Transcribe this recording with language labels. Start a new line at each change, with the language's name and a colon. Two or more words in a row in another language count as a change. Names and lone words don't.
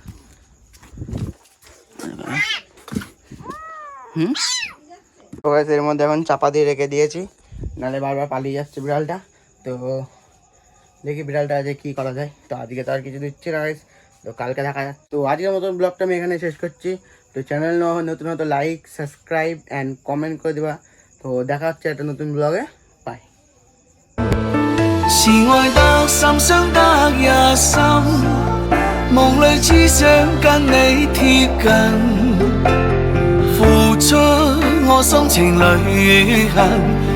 Bangla: তো গাইস এর মধ্যে এখন চাপা দিয়ে রেখে দিয়েছি, নাহলে বারবার পালিয়ে যাচ্ছে বিড়ালটা। তো দেখি বিড়ালটা আজকে কী করা যায়। তো আজকে তো আর কিছু দিচ্ছি না গাইস, তো কালকে দেখা যাচ্ছে। তো আজকের মতন ব্লগটা আমি এখানে শেষ করছি। তো চ্যানেল নতুন হতো
English: like, subscribe and comment
Bangla: করে দেবা। তো দেখা হচ্ছে একটা নতুন ব্লগে। বাই।
Chinese: 是愛得深相得一心，夢裏只想跟你貼近，付出我心情裏痕。